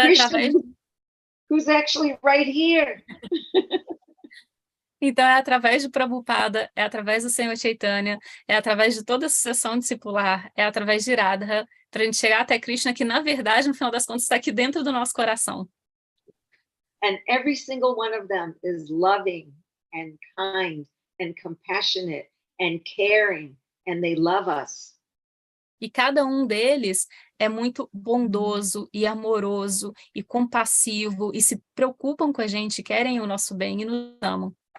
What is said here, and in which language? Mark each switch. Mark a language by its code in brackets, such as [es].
[en] to Krishna, who's actually right here. [pt] Então, é através de Prabhupada, é através do Senhor Chaitanya, é através de toda a sucessão discipular, é através de Radha, para a gente chegar até Krishna, que, na verdade, no final das contas, está aqui dentro do nosso coração. [en] And every single one of them is loving and kind and compassionate and caring, and they love us. [pt] E cada um deles é muito bondoso e amoroso e compassivo e se preocupam com a gente, querem o nosso bem e nos amam.